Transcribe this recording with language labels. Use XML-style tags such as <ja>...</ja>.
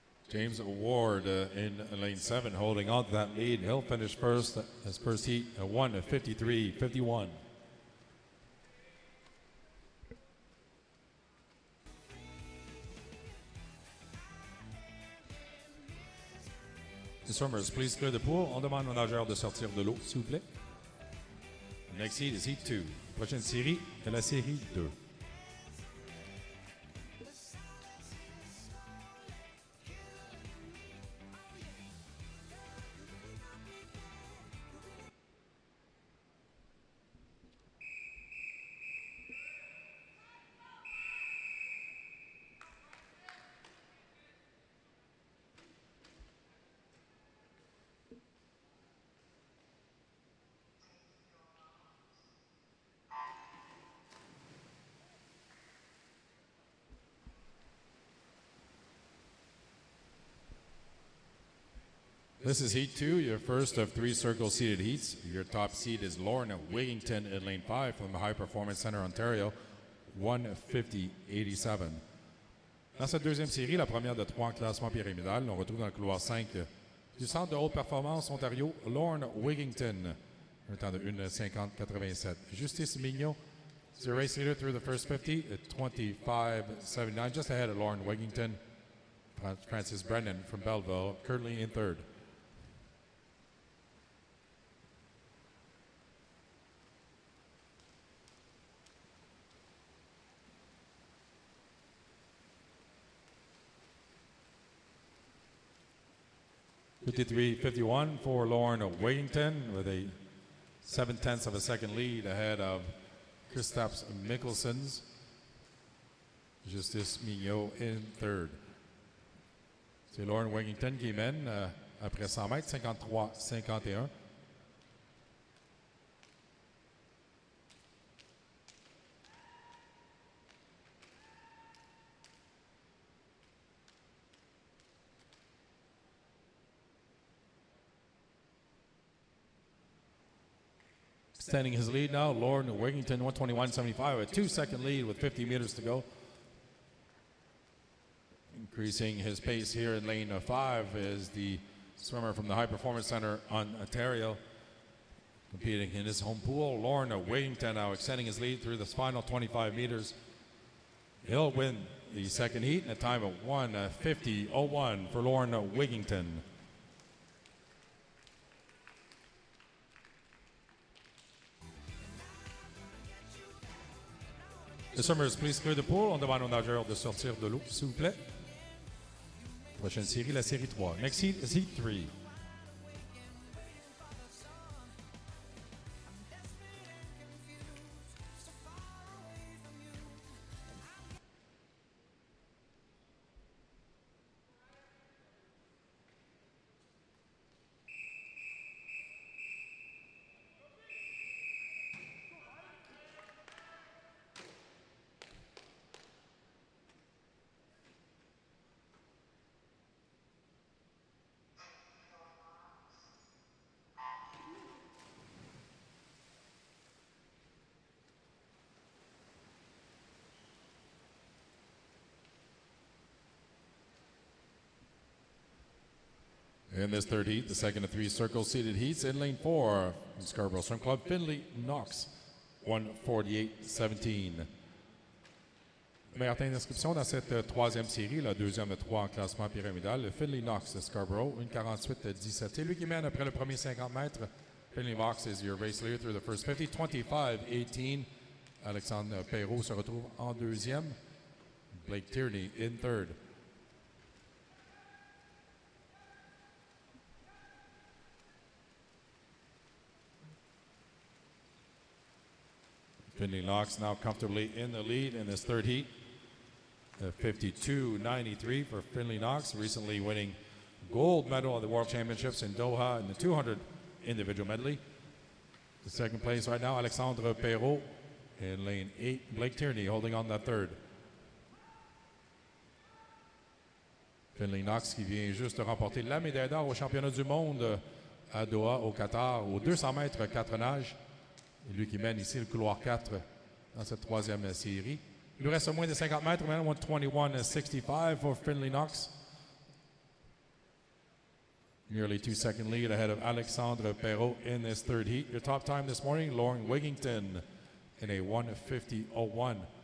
<en>James Ward in lane 7 holding on to that lead. He'll finish first, his first heat at 1:53.51. The swimmers, please clear the pool.</en> <fr>On demande aux nageurs de sortir de l'eau, s'il vous plaît.</fr> <en>Next heat is heat 2.</en> <fr>Prochaine série est la série 2.</fr> <en>This is heat 2, your first of 3 circle-seated heats. Your top seed is Lauren Wigington in lane 5 from the High Performance Center, Ontario, 150.87.</en> <fr>Dans cette deuxième série, la première de 3 en classement pyramidal, on retrouve dans le couloir 5 du Centre de haute performance Ontario, Lauren Wigington, un temps de 1:50.87.</fr> <en>Justice Mignot is your race leader through the first 50 at 25.79, just ahead of Lauren Wigington. Francis Brennan from Belleville, currently in third. $53.51 for Lauren Wigington with a 0.7 of a second lead ahead of Kristaps Mikkelson's. Justice Mignot in third.</en> <fr>C'est Lauren Wigington qui mène après 100 mètres, 53-51.</fr> <en>Extending his lead now, Lorne Wigington, 121.75, a 2-second lead with 50 meters to go. Increasing his pace here in lane 5 is the swimmer from the High Performance Center on Ontario. Competing in his home pool, Lorne Wigington now extending his lead through this final 25 meters. He'll win the second heat in a time of 1:50.01 for Lorne Wigington. The swimmers, please clear the pool.</en> <fr>On demande aux nageurs de sortir de l'eau, s'il vous plaît. Prochaine série, la série 3.</fr> <en>Next heat is heat 3. In this third heat, the second of 3 circle-seated heats, in lane 4, Scarborough Swim Club, Finley Knox, 1:48.17.</en> <fr>Le meilleur temps d'inscription dans cette troisième série, la deuxième de 3 en classement pyramidal, le Finley Knox de Scarborough, 1:48.17. C'est lui qui mène après le premier 50 mètres.</fr> <en>Finley Knox is your race leader through the first 50, 25.18.</en> <fr>Alexandre Perrault se retrouve en deuxième.</fr> <en>Blake Tierney in third. Finley Knox now comfortably in the lead in this third heat. 52.93 for Finley Knox, recently winning gold medal at the World Championships in Doha in the 200 individual medley. The second place right now, Alexandre Perrault in lane 8. Blake Tierney holding on that third.</en> <fr>Finley Knox qui vient juste de remporter la médaille d'or au championnat du monde à Doha au Qatar aux 200 mètres 4 nages. Et lui qui mène ici le couloir 4 dans cette troisième série. Il lui reste moins de 50 mètres, maintenant 1:21.65</fr> <en>for</en> <fr>Finley Knox.</fr> <en>Nearly 2-second lead ahead of Alexandre Perrault in this third heat. Your top time this morning, Lorne Wigington in a 1:50.01.</en>